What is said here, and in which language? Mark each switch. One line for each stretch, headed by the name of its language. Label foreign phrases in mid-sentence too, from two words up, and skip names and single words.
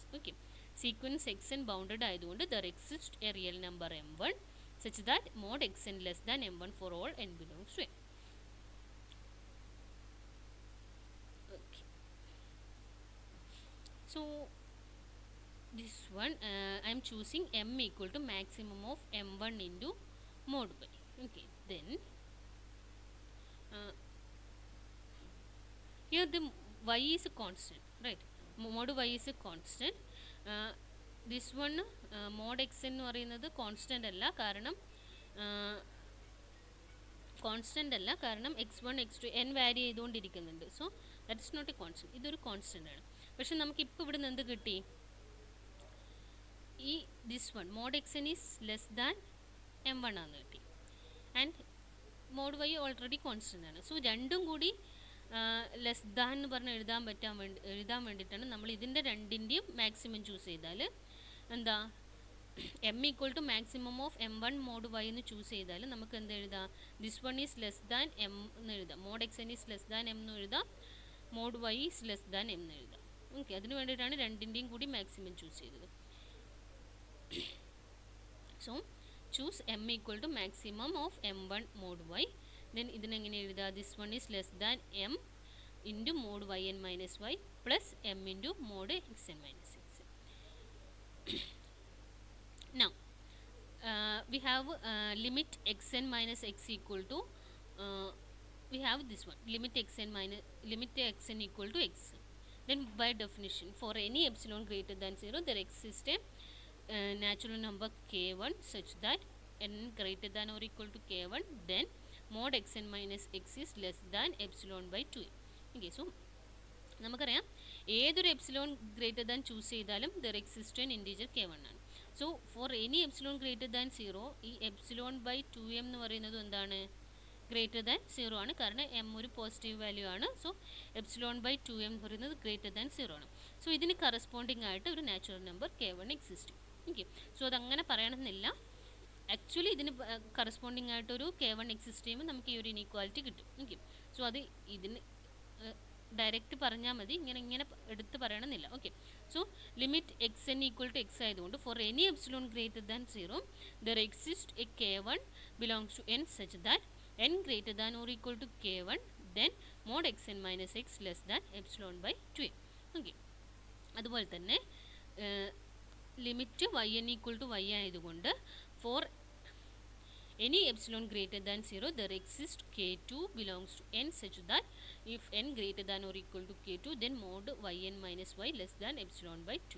English: Okay, sequence xn bounded ആയതുകൊണ്ട് there exists a real number m1 such that mod xn less than m1 for all n belongs to n. Okay, so this one I am choosing m equal to maximum of m1 into mod y. Okay, then here the y is a constant, right? Mod y is a constant. This one mod x
Malayalam: എന്ന് പറയുന്നത് കോൺസ്റ്റൻ്റ് അല്ല, കാരണം x1 x2 n വാരി ചെയ്തുകൊണ്ടിരിക്കുന്നുണ്ട്.
English: so that is not a constant.
Malayalam: ഇതൊരു കോൺസ്റ്റൻ്റ് ആണ്. പക്ഷെ നമുക്ക് ഇപ്പോൾ ഇവിടെ നിന്ന് എന്ത് കിട്ടി?
English: ഈ this one mod xn is less than m1
Malayalam: ആണെന്ന് കിട്ടി.
English: ആൻഡ് mod y already constant ആണ്.
Malayalam: സോ രണ്ടും കൂടി
English: less than
Malayalam: എന്ന് പറഞ്ഞ് എഴുതാൻ വേണ്ടിയിട്ടാണ് നമ്മൾ ഇതിൻ്റെ രണ്ടിൻ്റെയും
English: maximum choose
Malayalam: ചെയ്താൽ എന്താ,
English: m equal to maximum of m1 mod y
Malayalam: എന്ന് ചൂസ് ചെയ്താൽ നമുക്ക് എന്ത് എഴുതാം?
English: this one is less than m
Malayalam: എന്ന് എഴുതാം,
English: mod xn is less than m
Malayalam: എന്ന് എഴുതാം,
English: mod y is less than m
Malayalam: എന്ന് എഴുതാം. ഓക്കെ, അതിന് വേണ്ടിയിട്ടാണ് രണ്ടിൻ്റെയും കൂടി
English: maximum choose
Malayalam: ചെയ്തത്.
English: സോ choose m equal to maximum of m1 mod y.
Malayalam: Then ഇതിനെങ്ങനെ എഴുതാ?
English: this one is less than m into mod yn minus y plus m into mod xn minus x. Now we have limit xn minus x equal to we have this one, limit xn equal to x. Then by definition, for any epsilon greater than 0 there exists a natural number k1 such that n greater than or equal to k1, then mod xn minus x is less than epsilon by 2. Okay, so
Malayalam: നമുക്കറിയാം ഏതൊരു
English: epsilon greater than choose ചെയ്താലും there exist an integer k1 ആണ്. so for any epsilon greater than 0 ഈ epsilon by 2m
Malayalam: എന്ന് പറയുന്നത് എന്താണ്?
English: greater than 0
Malayalam: ആണ്, കാരണം m ഒരു
English: positive value
Malayalam: ആണ്.
English: so epsilon by 2m
Malayalam: എന്ന് പറയുന്നത്
English: greater than 0 ആണ്.
Malayalam: സോ ഇതിന് കറസ്പോണ്ടിങ് ആയിട്ട് ഒരു
English: natural number k1 exist. okay, so
Malayalam: അതങ്ങനെ പറയണമെന്നില്ല. ആക്ച്വലി ഇതിന് കറസ്പോണ്ടിങ് ആയിട്ടൊരു k1 എക്സിസ്റ്റ് ചെയ്യുമ്പോൾ നമുക്ക് ഈ ഒരു ഇനീക്വാലിറ്റി കിട്ടും.
English: okay, so
Malayalam: അത് ഇതിന് ഡയറക്റ്റ് പറഞ്ഞാൽ മതി, ഇങ്ങനെ എടുത്ത് പറയണമെന്നില്ല.
English: okay, so limit xn equal to x ആയതുകൊണ്ട് for any epsilon greater than 0 there exist a k1 belongs to n such that n greater than or equal to k1, then mod xn minus x less than epsilon by 2m. ഓക്കെ,
Malayalam: അതുപോലെ തന്നെ
English: limit yn equal to y ആയതുകൊണ്ട് ഫോർ any epsilon greater than 0 there exists k2 belongs to n such that if n greater than or equal to k2 then mod yn minus y less than epsilon by 2.